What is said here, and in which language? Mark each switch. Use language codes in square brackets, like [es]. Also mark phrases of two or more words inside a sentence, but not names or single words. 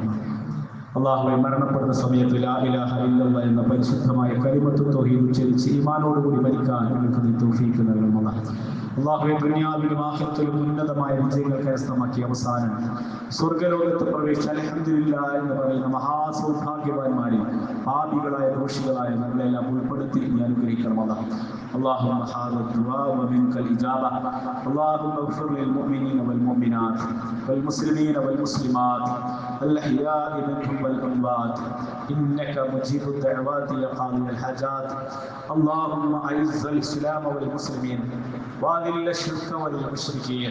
[ml] അല്ലാഹുവേ, മരണപ്പെടുന്ന സമയത്ത് [ar] لا إله إلا الله [ml] എന്ന പരിശുദ്ധമായ [ar] كلمة التوحيد [ml] ഉച്ചരിച്ച് ഈമാനോടുകൂടി മരിക്കാൻ ഞങ്ങൾക്ക് നീ തൗഫീഖ് നൽകണമെന്നാണ്. അല്ലാഹുവേ, ദുനിയാവിലും ആഖിറത്തിലും ഉന്നതമായ വിജയങ്ങൾ കരസ്ഥമാക്കി അവസാനം സ്വർഗ്ഗലോകത്ത് പ്രവേശിച്ച അൽഹംദുലില്ലാഹ് എന്ന് പറയുന്ന മഹാസൗഭാഗ്യവാന്മാരിൽ പാപികളായ ദോഷികളായ നമ്മളെല്ലാം ഉൾപ്പെടുത്തി നീ അനുഗ്രഹിക്കണമെന്നാണ്. [ar] اللهم هذا الدعاء ومنك الإجابة. اللهم اغفر للمؤمنين والمؤمنات والمسلمين والمسلمات الأحياء منهم والأموات إنك مجيب الدعوات يا قاضي الحاجات. اللهم أعز الإسلام والمسلمين وأذل الشرك والمشركين.